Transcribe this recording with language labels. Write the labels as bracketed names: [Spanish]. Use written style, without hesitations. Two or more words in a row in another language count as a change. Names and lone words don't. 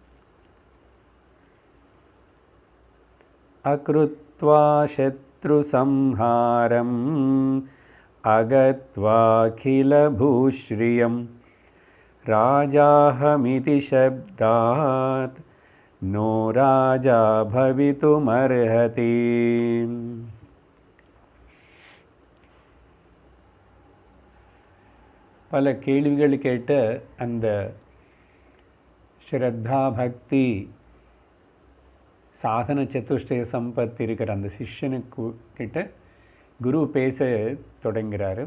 [Sanskrit] अकृत्वा शत्रुसंहारम् अगत्वाखिलभूश्रियं राजाहमिति शब्दात् नो राजा भवितुमर्हति। [Tamil] பல கேள்விகள் கேட்ட அந்த ஸ்ரத்தா பக்தி சாதன சதுஷ்டய சம்பத் இருக்கிற அந்த சிஷ்யனுக்கு கிட்ட குரு பேச தொடங்குகிறாரு.